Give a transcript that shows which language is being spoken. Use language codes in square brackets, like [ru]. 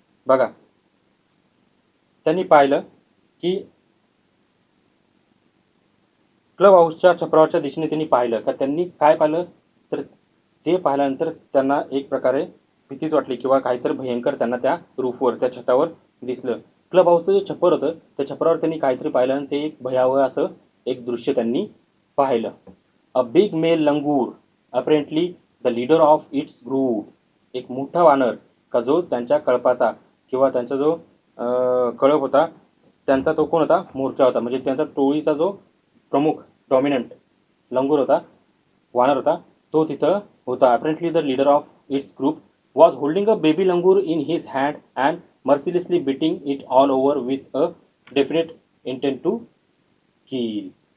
[mr] बघा, त्यांनी पाहिलं की क्लब हाऊसच्या छपरावरच्या दिशेने त्यांनी पाहिलं का त्यांनी काय पाहिलं, तर ते पाहिल्यानंतर त्यांना एक प्रकारे भीतीच वाटली किंवा काहीतरी भयंकर त्यांना त्या रूफवर त्या छतावर दिसलं. क्लब हाऊसचं जे छप्पर होतं त्या छपरावर त्यांनी काहीतरी पाहिलं आणि ते एक भयावह असं एक दृश्य त्यांनी पाहिलं. [en] A big male langur, apparently the leader of its group. [mr] एक मोठा वानर का जो त्यांच्या कळपाचा किंवा त्यांचा जो कळप होता त्यांचा तो कोण होता, मूर्ख्या होता, म्हणजे त्यांचा टोळीचा जो प्रमुख डॉमिनंट लंगूर होता, वानर होता, तो तिथं होता. [en] Apparently the leader of its group was holding a baby langur in his hand and mercilessly beating it all over with a definite intent to kill.